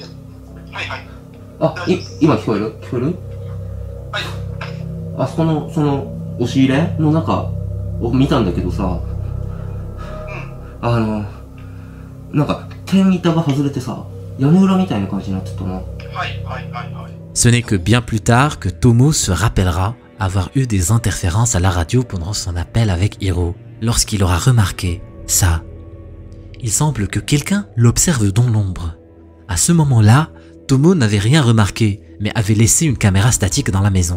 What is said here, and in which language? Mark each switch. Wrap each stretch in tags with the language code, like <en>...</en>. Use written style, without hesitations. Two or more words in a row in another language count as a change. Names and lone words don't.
<ja>はいはい。あ、今聞こえる？聞こえる？はい。あそこのその押し入れの中を見たんだけどさ、なんか天板が外れてさ、屋根裏みたいな感じになってたな。</ja> <fr>Ce n'est que bien plus tard que Tomo se rappellera avoir eu des interférences à la radio pendant son appel avec Hiro, lorsqu'il aura remarqué ça. Il semble que quelqu'un l'observe dans l'ombre. À ce moment-là, Tomo n'avait rien remarqué, mais avait laissé une caméra statique dans la maison.</fr>